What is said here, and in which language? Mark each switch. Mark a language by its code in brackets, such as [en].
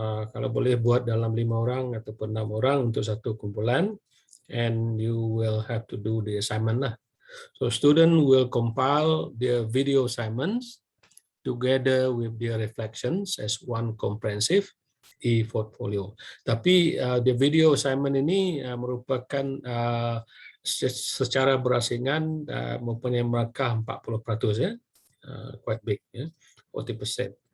[ms] Kalau boleh buat dalam 5 orang ataupun 6 orang untuk satu kumpulan, [en] and you will have to do the assignment [ms] lah. [en] So student will compile their video assignments together with their reflections as one comprehensive e-portfolio. [ms] Tapi [en] the video assignment [ms] ini merupakan secara berasingan mempunyai markah 40%, [en] quite big, [ms] 40%.